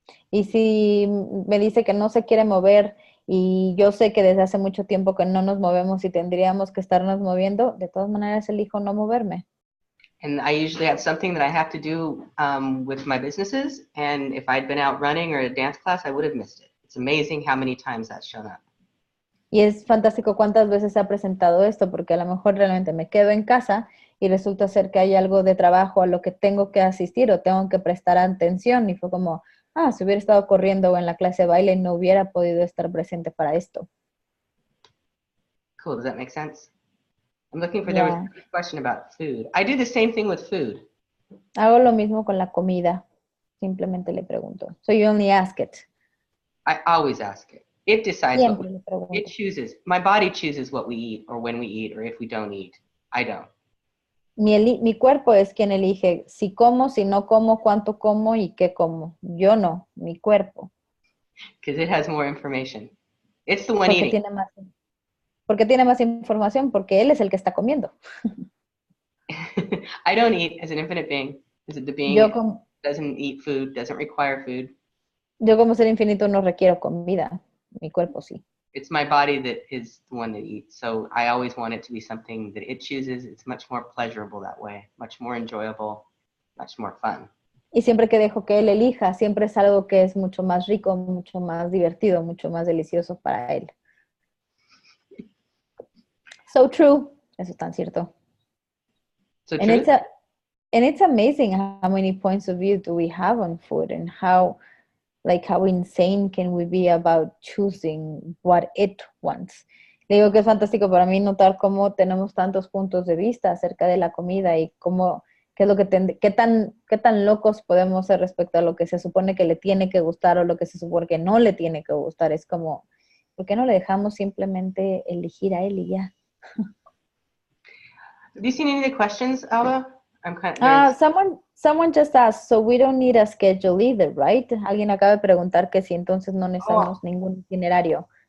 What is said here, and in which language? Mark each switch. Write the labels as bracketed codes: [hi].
[es] Y si me dice que no se quiere mover y yo sé que desde hace mucho tiempo que no nos movemos y tendríamos que estarnos moviendo, de todas maneras elijo no moverme. [en] And I usually have something that I have to do with my businesses. And if I'd been out running or at a dance class, I would have missed it. It's amazing how many times that's shown up. [es] Y es fantástico cuántas veces se ha presentado esto, porque a lo mejor realmente me quedo en casa y resulta ser que hay algo de trabajo a lo que tengo que asistir o tengo que prestar atención. Y fue como, si hubiera estado corriendo o en la clase de baile, no hubiera podido estar presente para esto. [en] Cool, does that make sense? I'm looking for, there was a question about food. I do the same thing with food. [es] Hago lo mismo con la comida. Simplemente le pregunto. [en] So you only ask it. I always ask it. It decides [es] Siempre [en] what [es] le pregunto. [en] it chooses. My body chooses what we eat or when we eat or if we don't eat. I don't. [es] Mi cuerpo es quien elige si como, si no como, cuánto como y qué como. Yo no, mi cuerpo. [en] Because it has more information. It's the one eating. [es] Porque tiene más información, porque él es el que está comiendo. [en] I don't eat as an infinite being. As the being doesn't eat food, doesn't require food. [es] Yo como ser infinito no requiero comida. Mi cuerpo sí. [en] It's my body that is the one that eats. So I always want it to be something that it chooses. It's much more pleasurable that way, much more enjoyable, much more fun. [es] Y siempre que dejo que él elija, siempre es algo que es mucho más rico, mucho más divertido, mucho más delicioso para él. [en] So true. [es] Eso es tan cierto. [en] So and true. It's amazing how many points of view do we have on food and how insane can we be about choosing what it wants. [es] Le digo que es fantástico para mí notar cómo tenemos tantos puntos de vista acerca de la comida y qué es lo que qué tan locos podemos ser respecto a lo que se supone que le tiene que gustar o lo que se supone que no le tiene que gustar. Es como, ¿por qué no le dejamos simplemente elegir a él y ya? [en] Have you seen any of the questions, Alba? I'm kind of someone just asked, so we don't need a schedule either, right? [es] Alguien acaba de preguntar que si entonces no necesitamos ningún itinerario.